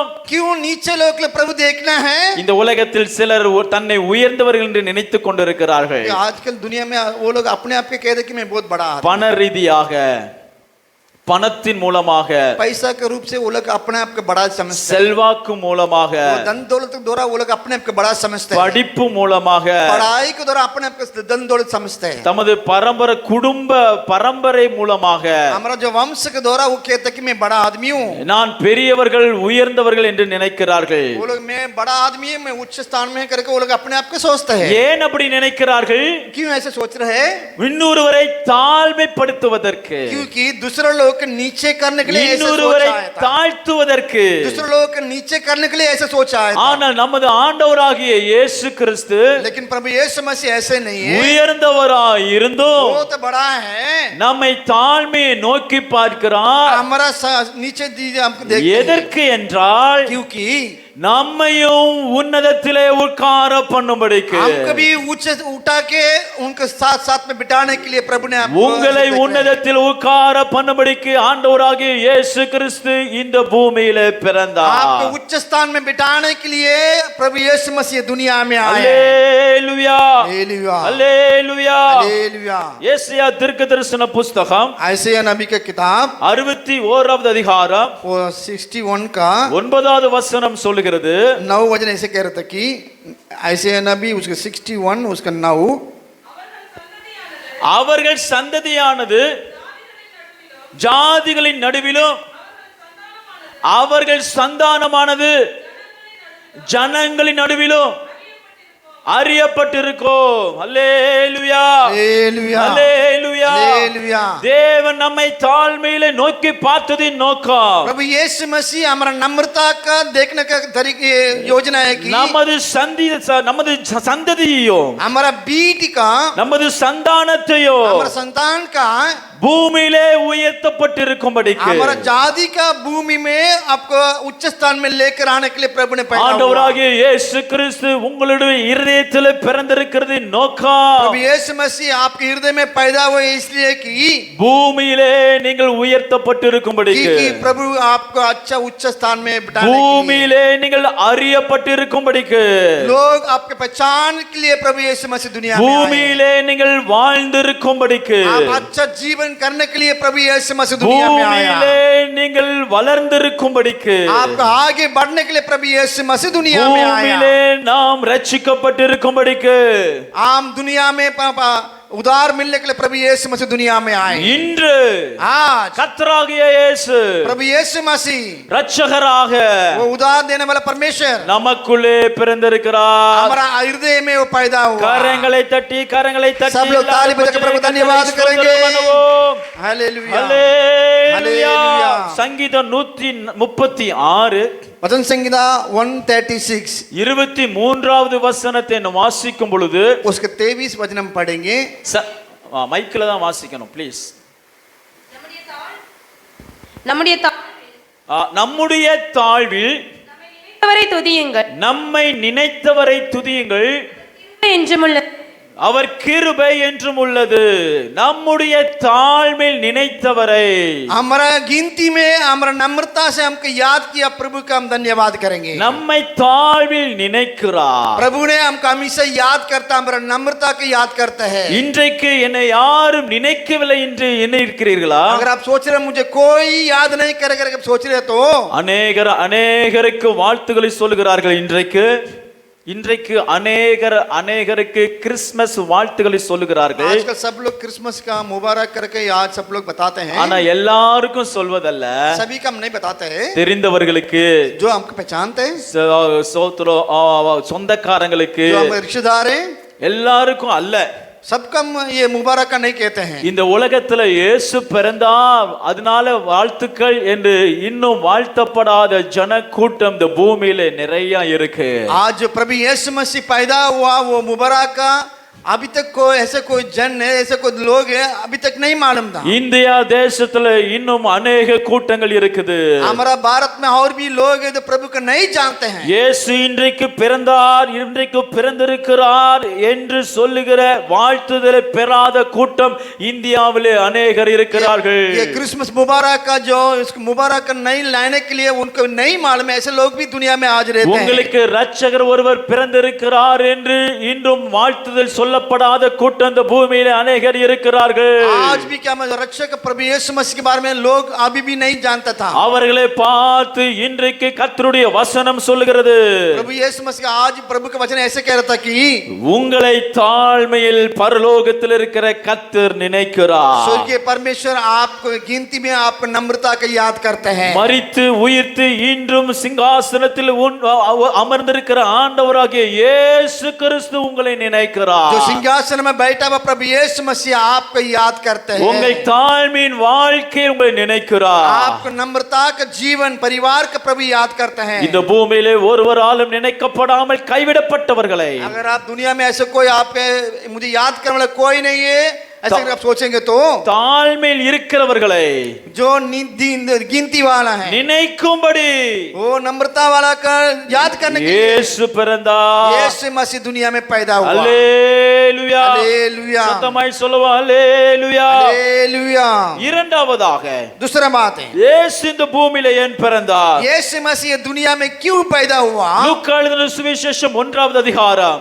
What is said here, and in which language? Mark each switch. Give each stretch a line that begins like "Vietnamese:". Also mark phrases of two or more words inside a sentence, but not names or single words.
Hindi: क्यों नीचे लोग के लिए प्रभु देखना है?
Tamil: இந்த உலகத்தில் சிலர் தன்னை உயர்ந்தவர்கள் என்று நினைத்துக் கொண்டிருக்கிறார்கள்.
Hindi: आजकल दुनिया में वो लोग अपने आप के कहते कि मैं बहुत बड़ा आदमी।
Tamil: பண ரீதியாக பணத்தின் மூலமாக
Hindi: पैसा के रूप से वो लोग अपने आप को बड़ा समझते हैं।
Tamil: செல்வாக்கு மூலமாக
Hindi: वो धन दौलत के द्वारा वो लोग अपने आप को बड़ा समझते हैं।
Tamil: படிப்பு மூலமாக
Hindi: पढ़ाई के द्वारा अपने आप को धन दौलत समझते हैं।
Tamil: தமது பரம்பரை குடும்ப பரம்பரை மூலமாக
Hindi: हमारा जो वंश के द्वारा वो कहते हैं कि मैं बड़ा आदमी हूँ।
Tamil: நான் பெரியவர்கள் உயர்ந்தவர்கள் என்று நினைக்கிறார்கள்.
Hindi: वो लोग मैं बड़ा आदमी हूँ, मैं उच्च स्थान में करके वो लोग अपने आप को सोचते हैं।
Tamil: ஏன் அப்படி நினைக்கிறார்கள்?
Hindi: क्यों ऐसे सोच रहे हैं?
Tamil: இன்னொருவரை தாழ்மைப்படுத்துவதற்கு,
Hindi: क्योंकि दूसरे लोग के नीचे करने के लिए ऐसे
Tamil: இன்னொருவரை
Hindi: सोचा था।
Tamil: தாழ்த்துவதற்கு.
Hindi: दूसरे लोग के नीचे करने के लिए ऐसे सोचा है।
Tamil: ஆனால் நமது ஆண்டவராகிய இயேசு கிறிஸ்து
Hindi: लेकिन प्रभु यीशु मसीह ऐसे नहीं है।
Tamil: உயர்ந்தவராய் இருந்தும்
Hindi: वो तो बड़ा है।
Tamil: நம்மை தாழ்மையை நோக்கி பார்க்கிறார்.
Hindi: हमारा नीचे दीजिए हमको देखते हैं।
Tamil: எதற்கு என்றால்
Hindi: क्योंकि
Tamil: நம்மையும் உன்னதத்திலே உட்கார பண்ணும்படிக்கு
Hindi: हमको भी उठा के उनके साथ साथ में बिठाने के लिए प्रभु ने आपको
Tamil: உங்களை உன்னதத்தில் உட்கார பண்ணும்படிக்கு ஆண்டவராகிய இயேசு கிறிஸ்து இந்த பூமியிலே பிறந்தார்.
Hindi: आपको उच्च स्थान में बिठाने के लिए प्रभु यीशु मसीह दुनिया में आए.
Tamil: அல்லேலூயா
Hindi: हालेलुया
Tamil: அல்லேலூயா.
Hindi: हालेलुया.
Tamil: ஏசாயா தீர்க்கதரிசன புஸ்தகம்
Hindi: आयशया नबी का किताब
Tamil: 61வது அதிகாரம்
Hindi: वो 61 का
Tamil: 9வது வசனம் சொல்லுகிறது,
Hindi: 9 वचन ऐसे कह रहा था कि आयशया नबी उसका 61 उसका 9
Tamil: அவர்கள் சந்ததியானது ஜாதிகளின் நடுவிலும் அவர்கள் சந்தானமானது ஜனங்களின் நடுவிலும் அறியப்பட்டிருக்கும். அல்லேலூயா
Hindi: हालेलुया
Tamil: அல்லேலூயா.
Hindi: हालेलुया.
Tamil: தேவன் நம்மை தாழ்மையிலே நோக்கி பார்த்ததின் நோக்கம்
Hindi: प्रभु यीशु मसीह हमारा नम्रता का देखने का तरीके योजना है कि
Tamil: நமது சந்ததியையும்
Hindi: हमारा बीटी का
Tamil: நமது சந்தானத்தையும்
Hindi: हमारा संतान का
Tamil: பூமியிலே உயர்த்தப்பட்டிருக்கும்படிக்கு
Hindi: हमारा जाति का भूमि में आपको उच्च स्थान में लेकर आने के लिए प्रभु ने पैदा हुआ.
Tamil: ஆண்டவராகிய இயேசு கிறிஸ்து உங்களுடைய இருதயத்திலே பிறந்திருக்கிறதின் நோக்கம்
Hindi: प्रभु यीशु मसीह आपके हृदय में पैदा हुए इसलिए कि
Tamil: பூமியிலே நீங்கள் உயர்த்தப்பட்டிருக்கும்படிக்கு
Hindi: प्रभु आपको अच्छा उच्च स्थान में बिठाने के लिए,
Tamil: பூமியிலே நீங்கள் அறியப்பட்டிருக்கும்படிக்கு
Hindi: लोग आपके पहचान के लिए प्रभु यीशु मसीह दुनिया में आए.
Tamil: பூமியிலே நீங்கள் வாழ்ந்திருக்கும்படிக்கு
Hindi: आप अच्छा जीवन करने के लिए प्रभु यीशु मसीह दुनिया में आया.
Tamil: பூமியிலே நீங்கள் வளர்ந்திருக்கும்படிக்கு
Hindi: आपको आगे बढ़ने के लिए प्रभु यीशु मसीह दुनिया में आया.
Tamil: பூமியிலே நாம் ரட்சிக்கப்பட்டிருக்கும்படிக்கு
Hindi: आम दुनिया में उद्धार मिलने के लिए प्रभु यीशु मसीह दुनिया में आए.
Tamil: இன்று
Hindi: आज
Tamil: கர்த்தராகிய இயேசு
Hindi: प्रभु यीशु मसीह
Tamil: இரட்சகராக
Hindi: वो उद्धार देने वाला परमेश्वर
Tamil: நமக்குள்ளே பிறந்திருக்கிறார்.
Hindi: हमारा हृदय में वो पैदा हुआ.
Tamil: கரங்களை தட்டி
Hindi: सब लोग ताली बजाकर प्रभु धन्यवाद करेंगे. हालेलुया
Tamil: ஹல்லேலூயா.
Hindi: हालेलुया.
Tamil: சங்கீதம் 136
Hindi: वचन संहिता 136
Tamil: 23வது வசனத்தை நாம் வாசிக்கும் பொழுது
Hindi: उसके 23 वचन हम पढ़ेंगे.
Tamil: மைக்ல தான் வாசிக்கணும் ப்ளீஸ். நம்முடைய தாழ்வில் துதியுங்கள், நம்மை நினைத்தவரை துதியுங்கள், என்றுமுள்ள அவர் கிருபை என்றும் உள்ளது. நம்முடைய தாழ்மையில் நினைத்தவரை
Hindi: हमारा गिनती में हमारा नम्रता से हमको याद किया प्रभु का हम धन्यवाद करेंगे.
Tamil: நம்மை தாழ்வில் நினைக்கிறார்.
Hindi: प्रभु ने हमको हमेशा याद करता, हमारा नम्रता को याद करता है.
Tamil: இன்றைக்கு என்னை யாரும் நினைக்கவில்லை என்று எண்ணியிருக்கிறீர்களா?
Hindi: अगर आप सोच रहे मुझे कोई याद नहीं करेगा, अगर आप सोच रहे तो
Tamil: அநேகருக்கு வாழ்த்துக்களை சொல்லுகிறார்கள். இன்றைக்கு அநேகருக்கு கிறிஸ்மஸ் வாழ்த்துக்களை சொல்லுகிறார்கள்.
Hindi: आजकल सब लोग क्रिसमस का मुबारक करके आज सब लोग बताते हैं.
Tamil: ஆனா எல்லாருக்கும் சொல்வதல்ல,
Hindi: सभी का हम नहीं बताते हैं.
Tamil: தெரிந்தவர்களுக்கு,
Hindi: जो हमको पहचानते हैं,
Tamil: சொந்தக்காரங்களுக்கு,
Hindi: जो हमारे रिश्तेदार हैं,
Tamil: எல்லாருக்கும் அல்ல.
Hindi: सबका हम ये मुबारक नहीं कहते हैं.
Tamil: இந்த உலகத்துல இயேசு பிறந்தார் அதனால வாழ்த்துக்கள் என்று இன்னும் வாழ்த்தப்படாத ஜன கூட்டம் இந்த பூமியில நிறைய இருக்கு.
Hindi: आज जो प्रभु यीशु मसीह पैदा हुआ वो मुबारक का अभी तक कोई ऐसे कोई जन है, ऐसे कोई लोग है अभी तक नहीं मालूम था.
Tamil: இந்தியா தேசத்துல இன்னும் अनेक கூட்டங்கள் இருக்குது.
Hindi: हमारा भारत में और भी लोग हैं जो प्रभु को नहीं जानते हैं.
Tamil: இயேசு இன்றைக்கு பிறந்தார், இன்றைக்கு பிறந்திருக்கிறார் என்று சொல்லுகிற வாழ்த்துதலை பெறாத கூட்டம் இந்தியாவிலே अनेகர் இருக்கிறார்கள்.
Hindi: ये क्रिसमस मुबारक का जो इसको मुबारक नहीं लाने के लिए उनको नहीं मालूम है, ऐसे लोग भी दुनिया में आज रहते हैं.
Tamil: உங்களுக்கு இரட்சகர் ஒருவர் பிறந்திருக்கிறார் என்று இன்றும் வாழ்த்துதல் சொல்லப்படாத கூட்டம் இந்த பூமியிலே अनेகர் இருக்கிறார்கள்.
Hindi: आज भी क्या मैं रक्षक प्रभु यीशु मसीह के बारे में लोग अभी भी नहीं जानता था.
Tamil: அவர்களை பார்த்து இன்றைக்கு கர்த்தருடைய வசனம் சொல்லுகிறது,
Hindi: प्रभु यीशु मसीह का आज प्रभु का वचन ऐसे कह रहा था कि
Tamil: உங்களை தாழ்மையில் பரலோகத்தில் இருக்கிற கர்த்தர் நினைக்கிறார்.
Hindi: स्वर्गीय परमेश्वर आपको गिनती में आपको नम्रता का याद करते हैं.
Tamil: மரித்து உயிர்த்து இன்றும் சிங்காசனத்தில் அமர்ந்திருக்கிற ஆண்டவராகிய இயேசு கிறிஸ்து உங்களை நினைக்கிறார்.
Hindi: जो सिंहासन में बैठा हुआ प्रभु यीशु मसीह आपको याद करते हैं.
Tamil: உங்கள் தாழ்மையின் வாழ்க்கை உங்களை நினைக்கிறார்.
Hindi: आपको नम्रता का जीवन परिवार का प्रभु याद करते हैं.
Tamil: இந்த பூமியிலே ஒருவராலும் நினைக்கப்படாமல் கைவிடப்பட்டவர்களை,
Hindi: अगर आप दुनिया में ऐसे कोई आप मुझे याद करने वाला कोई नहीं है, ऐसे अगर आप सोचेंगे तो
Tamil: தாழ்மையில் இருக்கிறவர்களை
Hindi: जो गिनती वाला है
Tamil: நினைக்கும்படி
Hindi: वो नम्रता वाला का याद करने के लिए
Tamil: இயேசு பிறந்தார்.
Hindi: यीशु मसीह दुनिया में पैदा हुआ
Tamil: அல்லேலூயா.
Hindi: हालेलुया
Tamil: சத்தமாய் சொல்லுவோம் அல்லேலூயா.
Hindi: हालेलुया
Tamil: இரண்டாவதாக
Hindi: दूसरा बात है
Tamil: இயேசு இந்த பூமியில ஏன் பிறந்தார்?
Hindi: यीशु मसीह दुनिया में क्यों पैदा हुआ
Tamil: லூக்கா எழுதின சுவிசேஷம் 1வது அதிகாரம்